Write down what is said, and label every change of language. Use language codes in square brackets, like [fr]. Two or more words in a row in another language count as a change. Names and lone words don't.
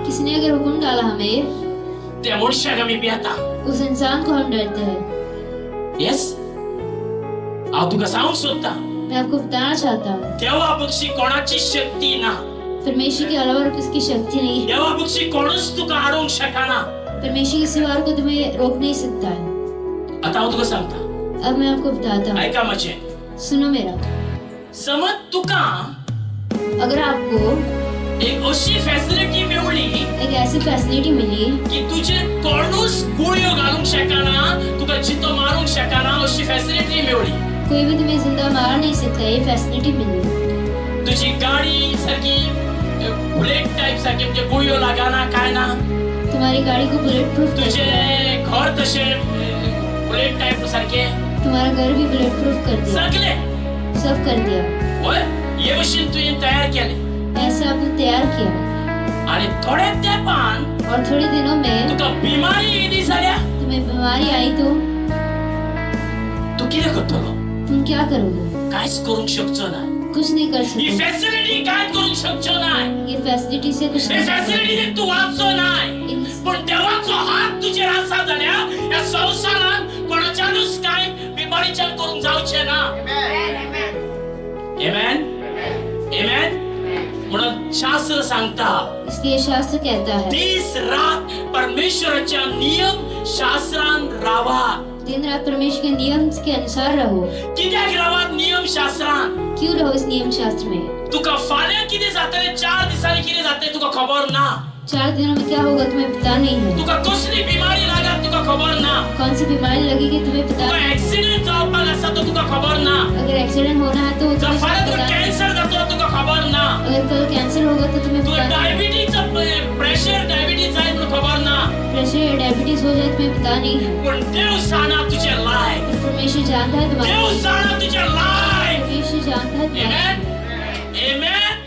[hi] किसी ने अगर हुक्म डाला हमें, [kok] त्या मनशाक आमी भियेता. [hi] उस इंसान को हम डरते हैं. [kok] येस, हांव तुका सांगूंक सोदता, [hi] मैं आपको बताना चाहता हूँ, [kok] देवा पक्षी कोणाची शक्ती ना. [hi] परमेश्वर के अलावा और किसकी शक्ति नहीं है. [kok] देवा पक्षी कोणूच तुका आडोवंक शकना. [hi] परमेश्वर के सिवा और को तुम्हें रोक नहीं सकता है. [kok] आता हांव तुका सांगता, [hi] अब मैं आपको बताता हूँ, [kok] ऐका म्हजें. [hi] सुनो मेरा. [kok] समज तुका [hi] अगर आपको [kok] एक अशी फॅसिलिटी मेवली [hi] एक ऐसी फैसिलिटी मिली [kok] की तुझे तोंडूस गुळयो घालूंक शकना, तुका जितो मारूंक शकना अशी फॅसिलिटी मेळ्ळी. [hi] कोई भी तुम्हें जिंदा मार नहीं सकता, ये फैसिलिटी मिली. [kok] तुझी गाडी सारखी [en] bullet type [kok] सारखी म्हणजे गुळयो लागना काय ना. [hi] तुम्हारी गाड़ी को [en] bullet proof [hi] कर [kok] तुझे [hi] दिया. [kok] घर तसे [en] bullet type [kok] सारखे [hi] तुम्हारा घर भी [en] bullet proof [hi] कर दिया. [kok] सगळे [hi] सब कर दिया. [kok] होय हे मशीन तुझे तयार केले. [hi] ऐसे आपने तैयार किया [kok] आणि थोड्या तेंपान [hi] और थोड़े दिनों में [kok] तुका बिमारी येदी जाल्या [hi] तुम्हें बीमारी आई तो [kok] तू कितें करतलो? [hi] तुम क्या करोगे? [kok] काहीच करूंक शकचो ना. [hi] कुछ नहीं कर [kok] ही [hi] सकते. [kok] फॅसिलिटी काहीच करूंक शकचो नाही. [hi] ये फैसिलिटी से कुछ [kok] हे [hi] नहीं कर [kok] फॅसिलिटी तू वाचचो नाही. [hi] सकते. [kok] पण देवाचो हात तुजेर आसा जाल्यार या संवसारात कोणाच्यानूच काय बिमारीच्यान करूंक जावचें ना. आमेन. आमेन. म्हणून शास्त्र सांगता [hi] इसलिए शास्त्र कहता है [kok] दिस रात परमेश्वराच्या नियम शास्त्रान रावा. [hi] दिन रात परमेश्वर के नियम के अनुसार रहो. [kok] कित्याक रावात नियम शास्त्रान? [hi] क्यों रहो इस नियम शास्त्र में? [kok] तुका फाल्यां कितें जातलें, 4 दिसांनी कितें जातलें तुका खबर ना. [hi] 4 दिनों में क्या होगा तुम्हें पता नहीं है. [kok] तुका कसली बिमारी लागत तुका खबर ना. [hi] कौन सी बीमारी लगेगी तुम्हें पता [kok] तुका [hi] नहीं. [kok] ऍक्सिडेंट जावपाक आसा तो तुका खबर ना. [hi] अगर एक्सीडेंट होना है तो [kok] जर [hi] तुम्हें [kok] फाल्यां तुका [hi] पता नहीं. [kok] कॅन्सर जातलो तुका खबर ना. [hi] अगर कल कैंसर होगा तो तुम्हें [kok] तुका [hi] पता नहीं. [kok] डायबिटीजचं प्रेशर डायबिटीज जाय म्हणून खबर ना. [hi] प्रेशर डायबिटीज हो जाए तुम्हें पता नहीं है. [kok] पण देव जाणा तुजें लायफ. [hi] पर परमेश्वर जानता है तुम्हारा. [kok] देव जाणा तुजें लायफ. [hi] परमेश्वर जानता है तुम्हारा. [kok] आमेन. आमेन.